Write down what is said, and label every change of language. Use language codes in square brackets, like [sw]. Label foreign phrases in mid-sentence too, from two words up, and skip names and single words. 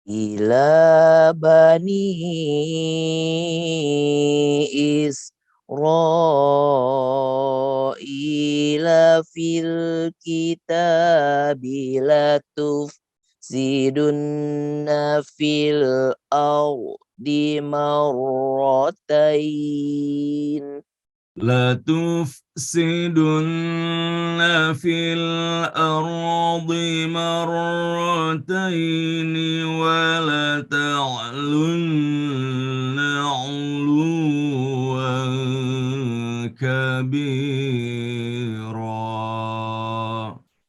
[ar] إلى بني إسرائيل في الكتاب لتفسدن في الأرض مرتين. لا تفسدن في الأرض مرتين ولا تعلن علوا كبيرا.